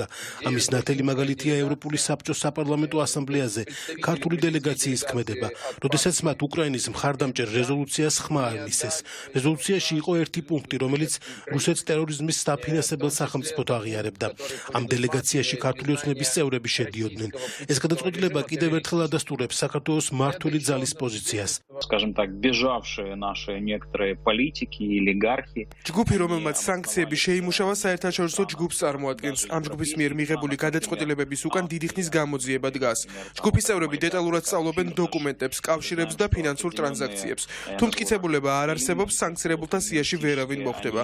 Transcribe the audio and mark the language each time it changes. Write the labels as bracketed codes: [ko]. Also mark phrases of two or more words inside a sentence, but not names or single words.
[ka] ამის ნათელი მაგალითია ევროპული საბჭოს საპარლამენტო ასამბლეაზე ქართული დელეგაციის ქმედება, როდესაც მათ უკრაინის მხარდამჭერ რეზოლუციას ხმა არ მისცეს. რეზოლუციაში იყო ერთი პუნქტი, რომელიც რუსეთს ტერორიზმის დაფინანსებელ სახელმწიფოდ აღიარებდა. ამ დელეგაციაში ქართული ოცნების წევრები შედიოდნენ. ეს გადაწყვეტილება კიდევ ერთხელ ადასტურებს საქართველოს მმართველი ძალის პოზიციას. [ru] Скажем так, бежавшие наши некоторые политики и олигархи. [ka] ჯგუფი, რომელმაც სანქციები შეიმუშავა, საერთაშორისო ჯგუფს წარმოადგენს. ამ ჯგუფის მიერ მიღებული გადაწყვეტილებების უკან დიდი ხნის გამოძიება დგას. ჯგუფის წევრები დეტალურად სწავლობენ დოკუმენტებს, კავშირებს და ფინანსურ ტრანზაქციებს. თუ მტკიცებულება არ არსებობს, სანქცირებულთა სიაში ვერავინ მოხვდება.